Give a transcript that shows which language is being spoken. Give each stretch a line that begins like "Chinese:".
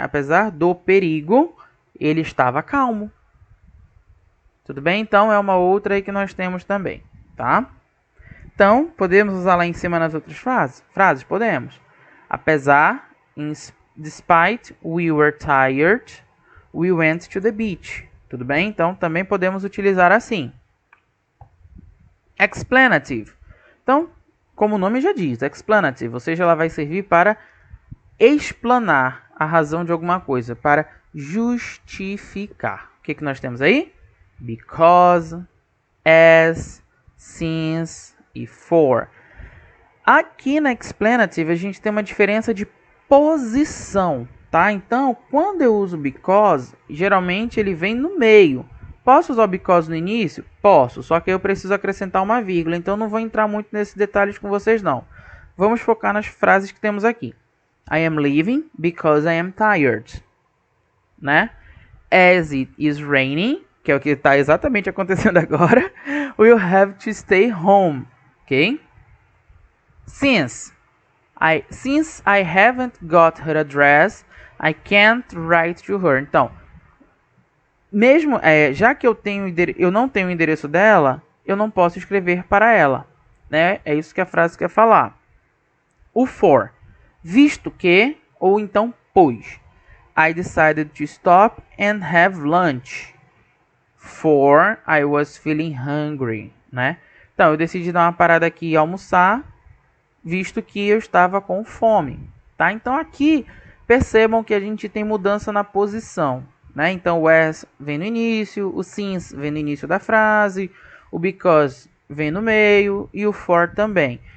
Portuguese: Apesar do perigo, ele estava calmo. Tudo bem? Então, é uma outra aí que nós temos também, tá? Então, podemos usar lá em cima nas outras frases? Podemos.
English: Apesar, despite we were tired, we went to the beach.
Portuguese: Tudo bem? Então, também podemos utilizar assim. Explanative. Então, como o nome já diz, explanative, ou seja, ela vai servir para explanar a razão de alguma coisa, para justificar. O que nós temos aí?
English: Because, as, since e for.
Portuguese: Aqui na explanative a gente tem uma diferença de posição, tá? Então, quando eu uso because, geralmente ele vem no meio. Posso usar o because no início? Posso, só que eu preciso acrescentar uma vírgula, então não vou entrar muito nesses detalhes com vocês não. Vamos focar nas frases que temos aqui.
English: I am leaving because I am tired, né? As it is raining,
Portuguese: que é o que está exatamente acontecendo agora,
English: we'll have to stay home, ok? Since I haven't got her address, I can't write to her.
Portuguese: Então, mesmo já que eu não tenho o endereço dela, eu não posso escrever para ela, né? É isso que a frase quer falar. O for, visto que, ou então pois.
English: I decided to stop and have lunch, for I was feeling hungry, né?
Portuguese: Então, eu decidi dar uma parada aqui e almoçar, visto que eu estava com fome, tá? Então, aqui, percebam que a gente tem mudança na posição, né? Então, o as vem no início, o since vem no início da frase, o because vem no meio e o for também.